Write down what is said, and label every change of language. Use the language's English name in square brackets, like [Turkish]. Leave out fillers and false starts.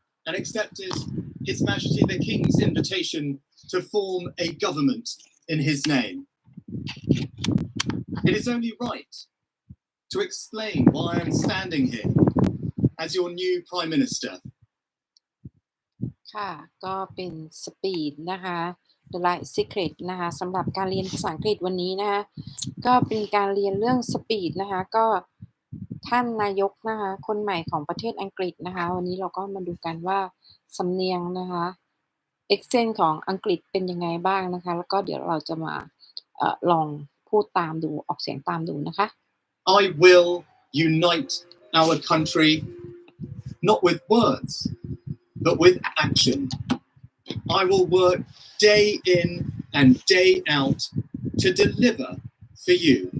[English] and accepted His Majesty the King's invitation to form a government in his name. It is only right to explain why I'm standing here as your new Prime Minister. [Thai] ค่ะก็เป็นสปีดนะคะ [English] The Light Secret [Thai] นะคะสำหรับการเรียนภาษาอังกฤษวันนี้นะคะก็เป็นการเรียนเรื่องสปีดนะคะก็ท่านนายกนะคะคนใหม่ของประเทศอังกฤษนะคะวันนี้เราก็มาดูกันว่าสำเนียงนะคะaccent ของอังกฤษเป็นยังไงบ้างนะคะแล้วก็เดี๋ยวเราจะมาลองพูดตามดูออกเสียงตามดูนะคะ [English] I will unite our country not with words but with action. I will work day in and day out to deliver for you.